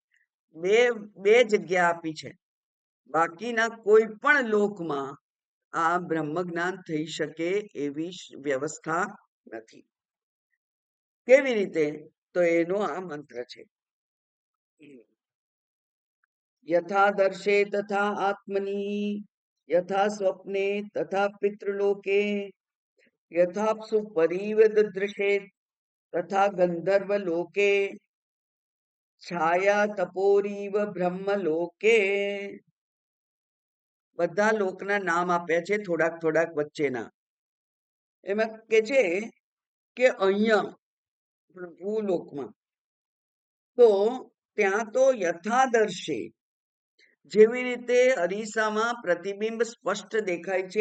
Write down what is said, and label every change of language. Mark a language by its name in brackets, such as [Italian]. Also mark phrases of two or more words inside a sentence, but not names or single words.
[Gujarati] બે જગ્યા આપી છે. બાકીના કોઈ પણ લોકમાં આ બ્રહ્મ જ્ઞાન થઈ શકે એવી વ્યવસ્થા નથી. કેવી રીતે? તો એનો આ મંત્ર છે. [Sanskrit] यथा दर्शे तथा आत्मनि यथा स्वप्ने तथा पितृलोके यथाप्सु परीव ददृशे तथा गंधर्व लोके छाया तपोरीव બ્રહ્મલોકે. [Gujarati] બધા લોકના નામ આપ્યા છે થોડાક થોડાક વચ્ચેના. એમાં કે છે કે અહીંયા ભૂલોકમાં તો ત્યાં તો યથાદર્શે જેવી રીતે અરીસામાં પ્રતિબિંબ સ્પષ્ટ દેખાય છે